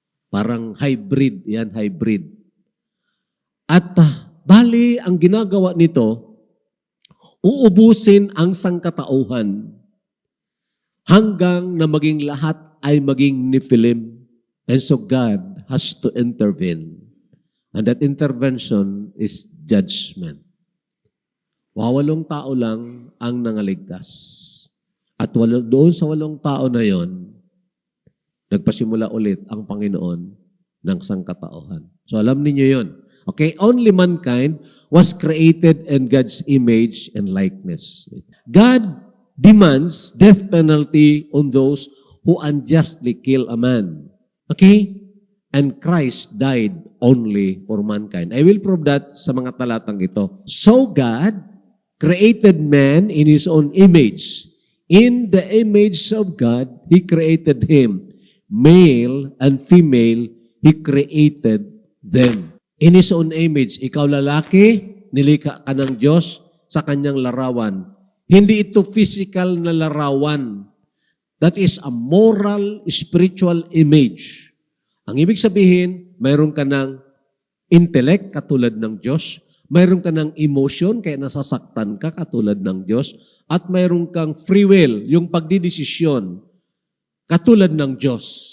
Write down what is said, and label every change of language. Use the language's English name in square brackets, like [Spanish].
[Filipino] Parang hybrid, yan, hybrid. At bali, ang ginagawa nito, uubusin ang sangkatauhan hanggang na maging lahat ay maging Nephilim. [English] And so God has to intervene. And that intervention is judgment. [Filipino] 8 tao lang ang nangaligtas. At doon sa 8 tao na yon, nagpasimula ulit ang Panginoon ng sangkatauhan. [English] So [Filipino] alam niyo yun. [English] Okay, only mankind was created in God's image and likeness. God demands death penalty on those who unjustly kill a man. Okay? And Christ died only for mankind. I will prove that [Filipino] sa mga talatang ito. [English] So God created man in His own image. In the image of God, He created him. Male and female, He created them. In His own image, [Filipino] ikaw lalaki, nilikha ka ng Diyos sa Kanyang larawan. Hindi ito physical na larawan. [English] That is a moral, spiritual image. [Filipino] Ang ibig sabihin, mayroon ka ng intellect katulad ng Diyos, mayroon ka ng emotion kaya nasasaktan ka katulad ng Diyos, at mayroon kang free will, yung pagdidesisyon katulad ng Diyos.